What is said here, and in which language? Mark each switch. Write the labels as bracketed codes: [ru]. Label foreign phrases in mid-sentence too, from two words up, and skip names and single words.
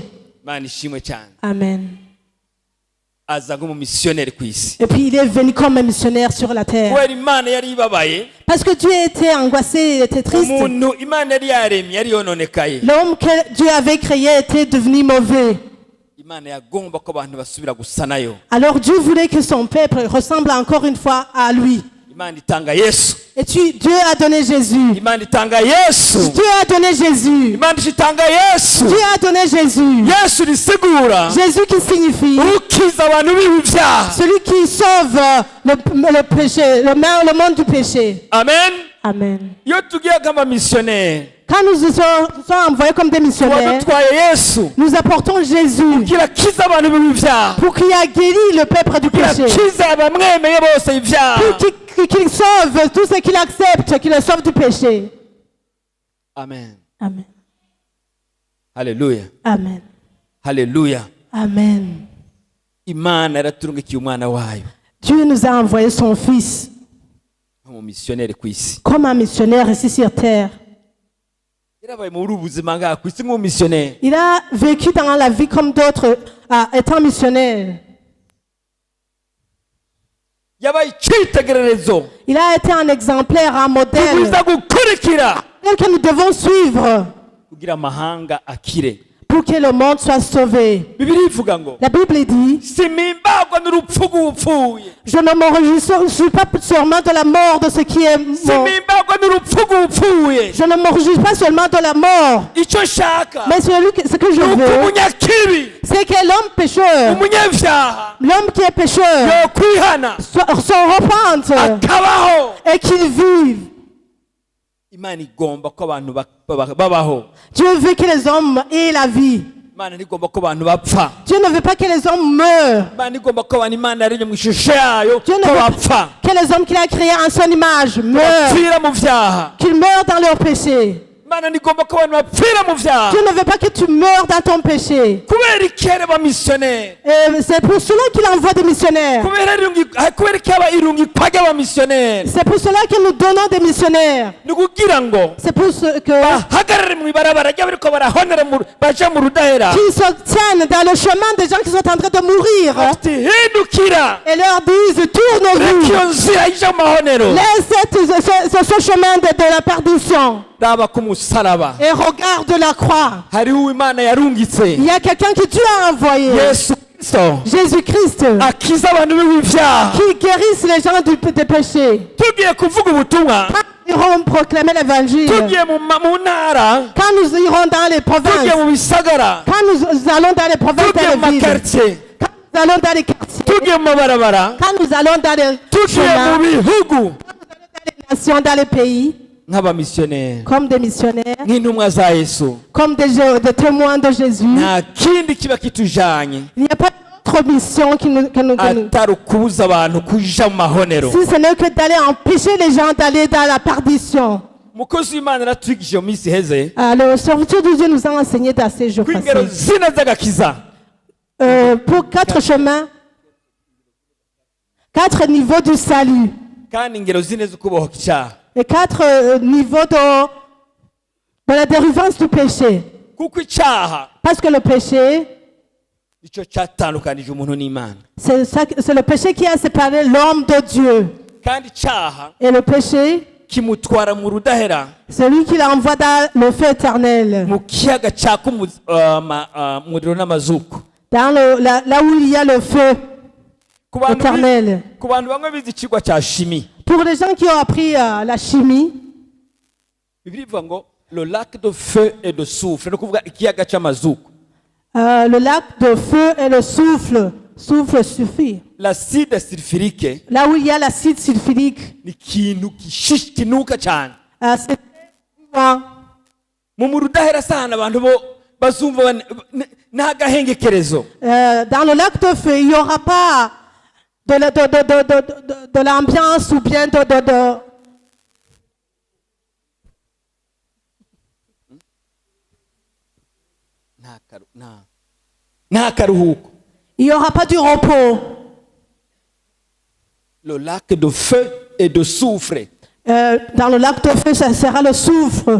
[rn] Imana ishimwe cyane. Amen. Aza nk'umumisiyoneri ku isi [fr] Et puis il est venu comme un missionnaire sur la terre. [rn] kubera imana yari ibabaye. [fr] Parce que Dieu était angoissé, il était triste. [rn] Umuntu imana yari yaremye yari yononekaye. [fr] L'homme que Dieu avait créé était devenu mauvais. [rn] Imana yagomba ko abantu basubira gusa nayo. [fr] Alors Dieu voulait que son peuple ressemble encore une fois à lui. [rn] Imana itanga Yesu. [fr] Et Dieu a donné Jésus. [rn] Imana itanga Yesu. [fr] Dieu a donné Jésus. [rn] Imana itanga Yesu. [fr] Dieu a donné Jésus. [rn] Yesu risigura [fr] Jésus qui signifie [rn] ukiza abantu b'ibyaha. [fr] celui qui sauve le péché, le monde du péché. [rn] Amen. Amen. Iyo tugiye nk'abamisiyoneri [fr] Quand nous sommes envoyés comme des missionnaires, [rn] wadutwaye Yesu [fr] nous apportons Jésus [rn] kirakiza abantu b'ibyaha, [fr] pour qu'il a guéri le peuple du péché. [rn] kirakiza abamwemeye bose ibyaha. [fr] Pour qu'il sauve tout ce qu'il accepte, qu'il le sauve du péché. [rn] Amen. Amen. Haleluya. Amen. Haleluya. Amen. Imana yaraturungikiye umwana wayo [fr] Dieu nous a envoyé son Fils [rn] nk'umumisiyoneri ku isi. [fr] comme un missionnaire ici sur terre. [rn] Yarabaye muri ubu buzima ngaha ku isi nk'umumisiyoneri. [fr] Il a vécu dans la vie comme d'autres, étant missionnaire. [rn] Yabaye icyitegererezo [fr] Il a été un exemplaire, un modèle [rn] tugwiza gukurikira [fr] que nous devons suivre [rn] kugira amahanga akire. [fr] pour que le monde soit sauvé. [rn] Bibiliya ivuga ngo [fr] La Bible dit, [rn] simpimbagwa n'urupfu rw'upfuye, [fr] je ne me réjouis pas seulement de la mort de ce qui est mort. [rn] simpimbagwa n'urupfu rw'upfuye. [fr] Je ne me réjouis pas seulement de la mort, [rn] Icyo nshaka [fr] mais ce que je [rn] ni uko [fr] veux, [rn] umunyakibi, [fr] c'est que l'homme pécheur, [rn] umunyabyaha [fr] l'homme qui est pécheur, [rn] yokwihana [fr] s'en repente [rn] akabaho. [fr] et qu'il vive. [rn] Imana igomba ko abantu babaho. [fr] Dieu veut que les hommes aient la vie. [rn] Imana ntigomba ko abantu bapfa. [fr] Dieu ne veut pas que les hommes meurent. [rn] Imana igomba ko abantu Imana yaremye mu ishusho yayo [fr] Dieu ne [rn] ko [fr] veut [rn] bapfa, [fr] pas que les hommes qu'il a créés en son image meurent, [rn] bapfira mu byaha. [fr] qu'ils meurent dans leurs péchés. [rn] Imana ntigomba ko abantu bapfira mu byaha. [fr] Dieu ne veut pas que tu meurs dans ton péché. [rn] kubera iki aba missionnaire, [fr] Et c'est pour cela qu'il envoie des missionnaires. [rn] kubera iki aba irungikwa ry'abamisiyoneri, [fr] C'est pour cela que nous donnons des missionnaires. [rn] ni kugira ngo [fr] C'est pour ce que [rn] bahagarare mu ibarabara ry'abariko barahonera baja mu rudahera, [fr] qu'ils se tiennent dans le chemin des gens qui sont en train de mourir [rn] bati hindukira [fr] et leur disent [rn] reka [fr] tourne-vous. [rn] iyo nzira ija mu mahonero, [fr] Laisse ce chemin de la perdition [rn] raba ku musaraba [fr] et regarde la croix. [rn] hariho Imana yarungitse Il y a quelqu'un que Dieu a envoyé, Yesu Kristo [fr] Jésus-Christ, [rn] akiza abantu b'ibyaha. [fr] qui guérisse les gens des péchés. [rn] Tugiye kuvuga ubutumwa, [fr] Quand nous irons proclamer l'évangile, [rn] tugiye mu ntara, [fr] quand nous irons dans les [rn] tugiye [fr] provinces, [rn] mu bisagara, [fr] quand nous allons dans les provinces, [rn] tugiye mu [fr] dans les villes, [rn] makartier, [fr] quand nous allons dans les quartiers, [rn] tugiye mu mabarabara, [fr] quand nous allons dans les [rn] tugiye [fr] chemins, [rn] mu bihugu [fr] dans les nations, dans les pays, [rn] nk'abamisiyoneri, [fr] comme des missionnaires, [rn] nk'intumwa za Yesu, [fr] comme des témoins de Jésus. [rn] nta kindi kiba kitujanye [fr] Il n'y a pas d'autre mission que nous [rn] atari ukubuza abantu kuja mu mahonero. [fr] si ce n'est que d'aller empêcher les gens d'aller dans la perdition. [rn] Umukozi w'Imana aratwigishije mu minsi iheze [fr] Le serviteur de Dieu nous a enseigné dans ces jours [rn] ku ingero [fr] passés. [rn] zine z'agakiza. [fr] Pour 4 chemins, 4 niveaux du salut [rn] kandi ingero zine z'ukubohoka icyaha, [fr] et 4 niveaux de la délivrance du péché. [rn] kuko icyaha [fr] Parce que le péché, [rn] nicyo cyatandukanije umuntu n'Imana, [fr] c'est le péché qui a séparé l'homme de Dieu. [rn] kandi icyaha [fr] Et le péché, [rn] kimutwara mu rudahera, [fr] celui qui l'envoie dans le feu éternel, [rn] mu kiyaga cyaka umuriro n'amazuku. [fr] dans là où il y a le feu [rn] Ku bantu [fr] éternel. [rn] ku bantu bamwe bize ikigwa cya shimi, [fr] Pour les gens qui ont appris la chimie, [rn] Bibiliya ivuga ngo [fr] le lac de feu et de soufre, [rn] ni ukuvuga ikiyaga cy'amazuku. [fr] le lac de feu et le souffle suffit. L'acide sulfurique Là où il y a l'acide sulfurique, [rn] ni ikintu kinuka cyane. [fr] c'est vivant. [rn] Mu rudahera sana abantu bo bazumva n'agahengekerezo. [fr] Dans le lac de feu, il n'y aura pas de l'ambiance ou bien de. [rn] nta karuhuko. [fr] Il n'y aura pas du repos. Le lac de feu et de soufre. Dans le lac de feu, ça sera le soufre.